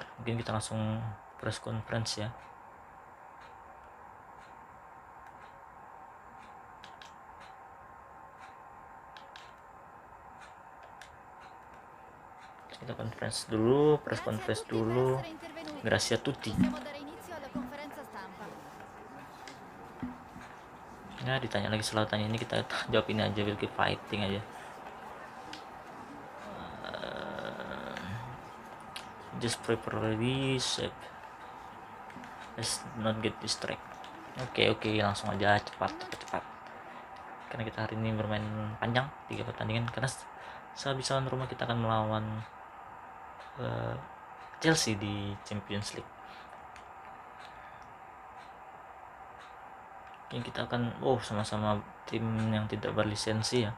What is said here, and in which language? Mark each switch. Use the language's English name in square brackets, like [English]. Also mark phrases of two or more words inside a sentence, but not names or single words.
[Indonesian] Mungkin kita langsung [English] press conference [Indonesian] ya. Kita [English] press conference [Indonesian] dulu. [Italian] Grazie a tutti. [Indonesian] Ya, ditanya lagi, selalu tanya ini, kita jawab ini aja, [English] will keep fighting aja. Just prepare reset. Let's not get distracted. [Indonesian] Oke, langsung aja, cepat. Karena kita hari ini bermain panjang 3 pertandingan, karena sehabis lawan Roma kita akan melawan Chelsea di Champions League. Mungkin kita akan sama-sama tim yang tidak berlisensi ya.